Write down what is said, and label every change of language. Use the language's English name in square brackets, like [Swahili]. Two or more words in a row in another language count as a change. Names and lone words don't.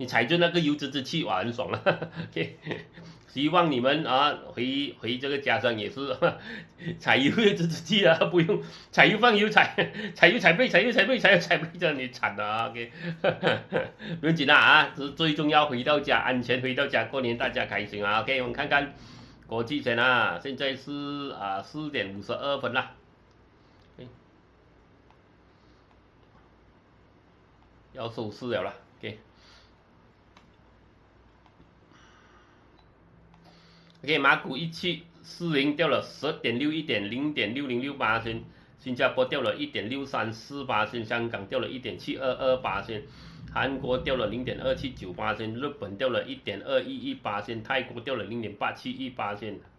[Chinese] 踩着那個油滋氣哇很爽了OK， 希望你們回這個家鄉也是踩油滋氣不用踩油放油踩 brake 踩油踩 brake 這樣你慘了OK 不用緊啦最重要回到家安全，回到家過年大家開心 OK，我們看看國際先現在是4點52分啦。要收市了OK， 馬股1740掉了10.61點 0.6068%， 新加坡掉了1.634%，香港掉了1.722%，韓國掉了0.279%，日本掉了1.211%，泰國掉了0.871%。